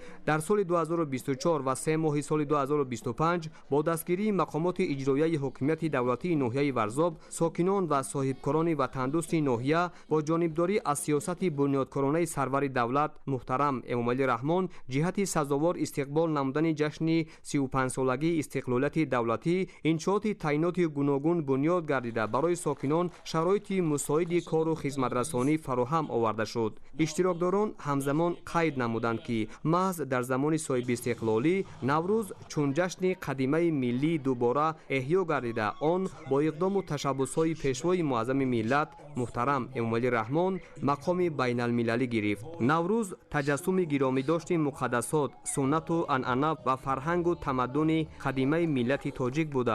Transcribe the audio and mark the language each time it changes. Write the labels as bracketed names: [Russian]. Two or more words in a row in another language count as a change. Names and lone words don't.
[Tajik] در سال 2024 و 3 ماه سال 2025 با دستگیری مقامات اجرایی حکومت دولتی ناحیه ورزاب ساکنان و صاحبکاران وطندوست ناحیه با جانبداری از سیاست بنیادکارانه سرور دولت محترم امامعلی رحمان جهت سزاوار استقبال نمودن جشن 35 سالگی استقلالیت دولتی انشاءات تعینات گوناگون بنیاد گردیده برای ساکنان شرایط مساعد کار و خدمت رسانی فراهم آورده شد. اشتراکداران همزمان قید نمودند که محض در زمان صاحب استقلالی نوروز چون جشن قدیمی ملی миллӣ дубора эҳё гардида, он бо иқдому ташаббусҳои пешвои муаззами миллат муҳтарам Эмомалӣ Раҳмон мақоми байналмилалӣ гирифт. Наврӯз таҷассуми гиромидошти муқаддасот, суннату анъана ва фарҳангу тамаддуни қадимаи миллати тоҷик буда,